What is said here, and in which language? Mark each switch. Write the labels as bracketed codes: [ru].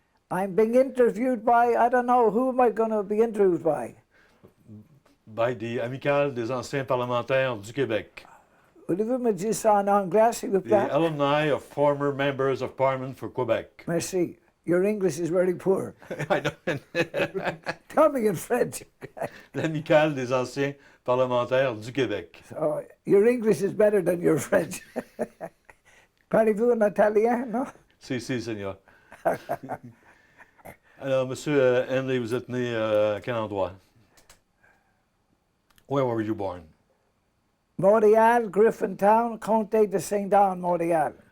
[en] I'm being interviewed by, I don't know, who am I going to be interviewed by? By the Amicale des Anciens Parlementaires du Québec. [fr] Voulez-vous me dire ça en anglais, s'il vous plaît? [en] The alumni of former members of Parliament for Quebec. [fr] Merci. [en] Your English is very poor. I know. Tell me in French. [fr] L'Amicale des Anciens Parlementaires du Québec. [en] So, your English is better than your French. [fr] Parlez-vous en italien, non? Si, Seigneur. Alors, Monsieur Hanley, vous êtes né à quel endroit? [en] Where were you born? [fr] Montréal, Griffintown, Comté de Sainte-Anne, Montréal.